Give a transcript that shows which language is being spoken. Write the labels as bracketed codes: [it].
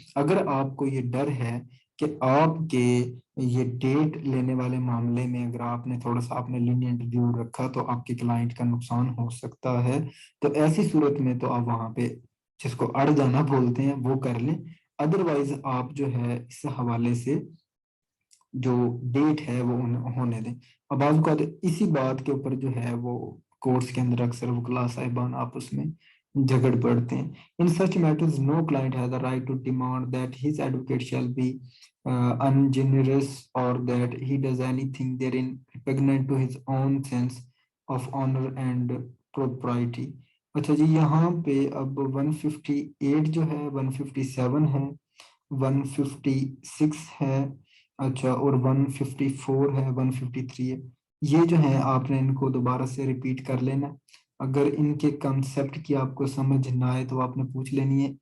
[ur] اگر آپ کو یہ ڈر ہے کہ آپ کے یہ ڈیٹ لینے والے معاملے میں اگر آپ نے تھوڑا سا آپ نے لینینٹ ویو رکھا تو آپ کے کلائنٹ کا نقصان ہو سکتا ہے، تو ایسی صورت میں تو آپ وہاں پہ جس کو اڑ جانا بولتے ہیں وہ کر لیں. ادروائز آپ جو ہے اس حوالے سے جو ڈیٹ ہے وہ ہونے دیں. اب بعض اوقات اسی بات کے اوپر جو ہے وہ کورس کے اندر اکثر وکلاء صاحبان آپس میں جھگڑ پڑتے ہیں. [en] In such matters, no client has the right to demand that his advocate shall be ungenerous or that he does anything therein repugnant to his own sense of honor and propriety. [ur] اچھا جی، یہاں پہ اب 158 جو ہے 157 ہے، 156 ہے، اچھا، اور 154 ہے، 153 ہے. یہ جو ہے آپ نے ان کو دوبارہ سے ریپیٹ کر لینا. اگر ان کے کنسپٹ کی آپ کو سمجھ نہ آئے تو آپ نے پوچھ لینی ہے.